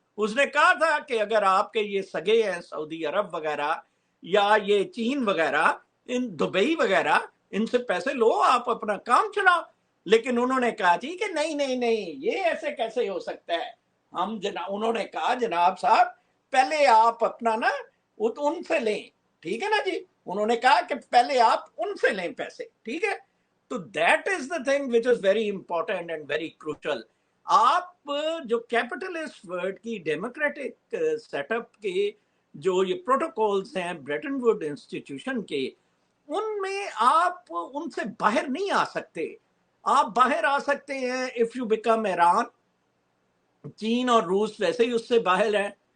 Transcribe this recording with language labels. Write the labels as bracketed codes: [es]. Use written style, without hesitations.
[ur] اس نے کہا تھا کہ اگر آپ کے یہ سگے ہیں سعودی عرب وغیرہ یا یہ چین وغیرہ، ان دبئی وغیرہ، ان سے پیسے لو، آپ اپنا کام چلاؤ. لیکن انہوں نے کہا جی کہ نہیں نہیں نہیں، یہ ایسے کیسے ہو سکتا ہے. انہوں نے کہا جناب صاحب پہلے آپ اپنا نا ان سے لیں. ٹھیک ہے نا جی. انہوں نے کہا کہ پہلے آپ ان سے لیں پیسے. ٹھیک ہے. [en] تو that is the thing which is very important and very crucial. [ur] آپ جو کیپٹلسٹ ورلڈ کی ڈیموکریٹک سیٹ اپ کے جو یہ پروٹوکولز ہیں بریٹن ووڈ انسٹیٹیوشن کے، ان میں آپ ان سے باہر نہیں آ سکتے. آپ باہر آ سکتے ہیں [en] If you become Iran. [ur] چین اور روس ویسے ہی اس سے باہر ہیں.